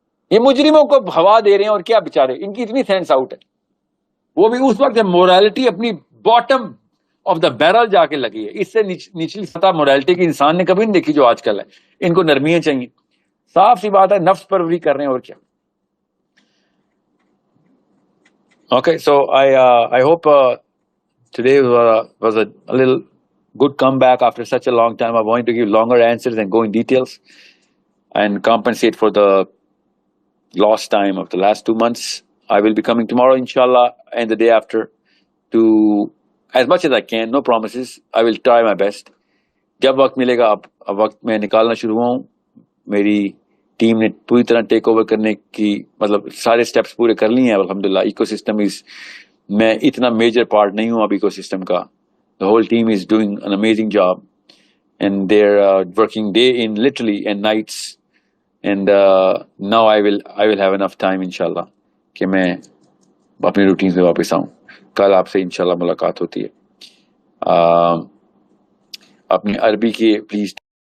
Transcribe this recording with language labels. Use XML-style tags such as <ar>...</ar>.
<ur>یہ مجرموں کو ہوا دے رہے ہیں، اور کیا بیچارے، ان کی اتنی سینس آؤٹ ہے. وہ بھی اس وقت جب مورالٹی اپنی</ur> <en>bottom of the barrel</en> <ur>جا کے لگی ہے. اس سے نچلی سطح مورالٹی کی انسان نے کبھی نہیں دیکھی جو آج کل ہے. ان کو نرمیاں چاہیے. صاف سی بات ہے، نفس پروری کر رہے ہیں، اور کیا.</ur> <en>Okay, so I hope today was a little good comeback after such a long time. I wanted to give longer answers and go in details and compensate for the lost time of the last 2 months. I will be coming tomorrow, inshallah, and the day after, to as much as I can. No promises. I will try my best.</en> <ur>جب وقت ملے گا اب وقت میں نکالنا شروع ہوں. میری ٹیم نے پوری طرح ٹیک اوور کرنے کی، مطلب سارے سٹیپس پورے کر لیے ہیں الحمدللہ. ایکو سسٹم میں اتنا میجر پارٹ نہیں ہوں اب ایکو سسٹم کا.</ur> <en>The whole team is doing an amazing job and they're working day in literally and nights, and now I will have enough time inshallah</en> <ur>کہ میں اپنی روٹین سے واپس آؤں. کل آپ سے انشاءاللہ ملاقات ہوتی ہے. اپنی عربی کی پلیز</ur>